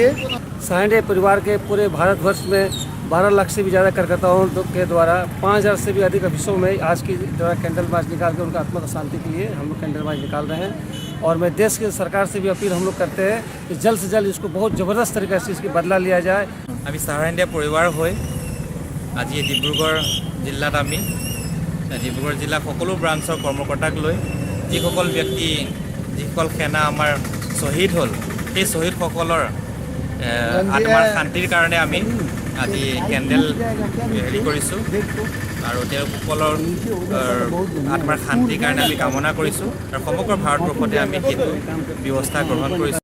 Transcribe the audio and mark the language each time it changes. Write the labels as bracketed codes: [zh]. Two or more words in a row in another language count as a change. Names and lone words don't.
[hi] सहारा इंडिया परिवार के पूरे भारतवर्ष में 12 लाख से भी ज़्यादा कार्यकर्ताओं के द्वारा 5,000 से भी अधिक ऑफिसों में आज की द्वारा [en] candle march [hi] निकाल के उनका आत्मा की शांति के लिए हम लोग [en] candle march [hi] निकाल रहे हैं। और मैं देश की सरकार से भी अपील हम लोग करते हैं कि जल्द से जल्द इसको बहुत ज़बरदस्त तरीके से इसकी बदला लिया जाए। [as] আমি সাহাৰা ইণ্ডিয়া পৰিবাৰ হৈ আজি ডিব্ৰুগড় জিলাত আমি ডিব্ৰুগড় জিলা সকলো ব্ৰাঞ্চৰ কৰ্মকৰ্তাক লৈ যিসকল ব্যক্তি যিসকল সেনা আমাৰ শ্বহীদ হ'ল সেই শ্বহীদসকলৰ আত্মাৰ শান্তিৰ কাৰণে আমি আজি কেণ্ডেল হেৰি কৰিছোঁ আৰু তেওঁলোকৰ আত্মাৰ শান্তিৰ কাৰণে আমি কামনা কৰিছোঁ আৰু সমগ্ৰ ভাৰতবৰ্ষতে আমি সেইটো ব্যৱস্থা গ্ৰহণ কৰিছোঁ।